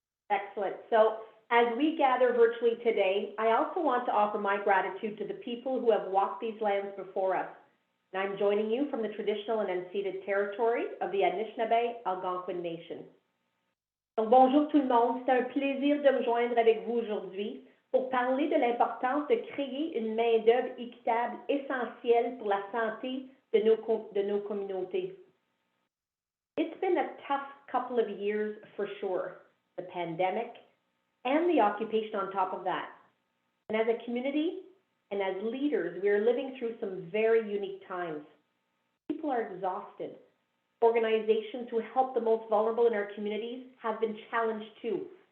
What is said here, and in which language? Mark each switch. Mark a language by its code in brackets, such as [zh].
[en] Excellent. So as we gather virtually today, I also want to offer my gratitude to the people who have walked these lands before us. And I'm joining you from the traditional and unceded territory of the Anishinaabe Algonquin Nation. [fr] Donc, bonjour tout le monde. C'est un plaisir de me joindre avec vous aujourd'hui pour parler de l'importance de créer une main-d'œuvre équitable essentielle pour la santé de nos communautés. [en] It's been a tough couple of years for sure, the pandemic and the occupation on top of that. And as a community and as leaders, we are living through some very unique times. People are exhausted. Organizations who help the most vulnerable in our communities have been challenged too.